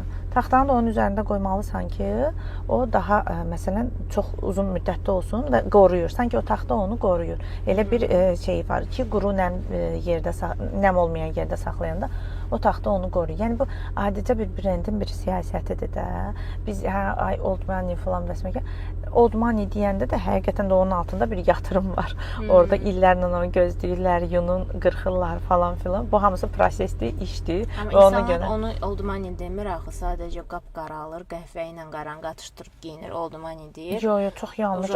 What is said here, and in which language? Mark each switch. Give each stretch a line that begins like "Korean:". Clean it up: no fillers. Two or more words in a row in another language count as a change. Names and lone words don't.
Azerbaijani: Taxtanı da onun üzərində qoymalısan ki, o daha məsələn çox uzun müddətli olsun və qoruyur. Sanki o taxta onu qoruyur. Elə bir şey var ki, quru nəm olmayan yerdə saxlayanda o taxta onu qoruyur. Yəni bu adicə bir brendin bir siyasətidir də. Biz ay
English: old money
Azerbaijani: falan vəsməkə
English: old money
Azerbaijani: deyəndə də həqiqətən də onun altında bir yatırım var. Orada illərlə onu gözləyirlər, yunun qırxırlar falan filan. Bu hamısı prosesli işdir. Amma insanlar onu
English: old money
Azerbaijani: demir axı, sadəcə qapqara alır, qəhvə ilə qaran qatışdırıb geyinir,
English: old money
Azerbaijani: deyir. Yox, çox yanlış.